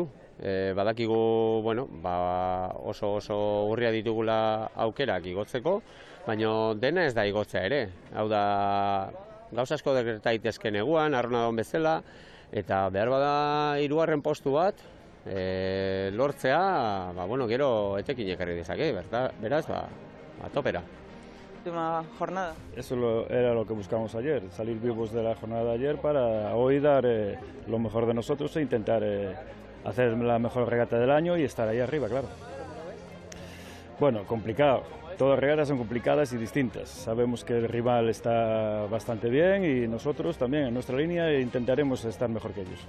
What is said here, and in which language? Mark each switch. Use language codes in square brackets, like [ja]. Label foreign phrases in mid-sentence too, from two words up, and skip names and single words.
[eu] Badakigu, oso urria ditugula aukerak igotzeko, baina dena ez da igotzea ere. Hau da, gauza asko gerta daitezke neguan, Arronadon bezala, eta behar bada 3. postu bat, lortzea, gero etekin ekarri dezake, beraz, topera. [es] Última jornada. Eso era lo que buscamos ayer, salir vivos de la jornada de ayer para hoy dar lo mejor de nosotros e intentar hacer la mejor regata del año y estar ahí arriba, claro. Bueno, complicado. Todas las regatas son complicadas y distintas. Sabemos que el rival está bastante bien y nosotros también en nuestra línea intentaremos estar mejor que ellos.